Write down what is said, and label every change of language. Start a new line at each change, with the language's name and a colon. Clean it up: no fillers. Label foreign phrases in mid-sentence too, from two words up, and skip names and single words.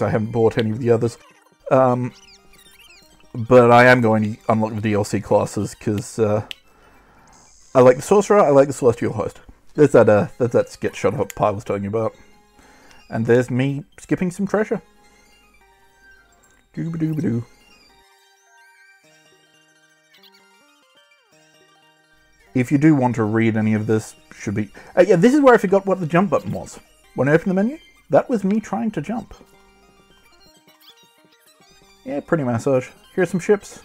English: I haven't bought any of the others. But I am going to unlock the DLC classes, because I like the Sorcerer, I like the Celestial Host. There's that sketch shot of I was telling you about. And there's me skipping some treasure. Doo-ba-doo-ba-doo. If you do want to read any of this, should be... yeah, this is where I forgot what the jump button was. When I opened the menu, that was me trying to jump. Yeah, pretty massage. Here's some ships.